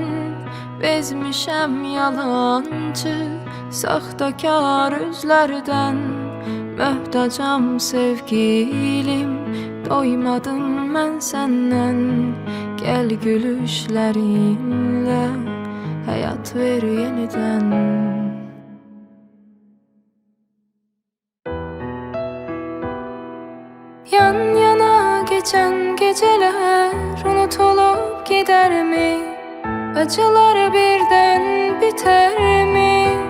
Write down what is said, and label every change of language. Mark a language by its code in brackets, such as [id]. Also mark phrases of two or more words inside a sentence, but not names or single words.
[az] Bezmişəm yalancı, saxtakar üzlərdən. Möhtacam sevgilim, doymadım mən səndən. Gəl gülüşlərinlə, həyat ver yenidən. [tr] Yan yana geçen geceler unutulup gider mi? Acılar birden biter mi?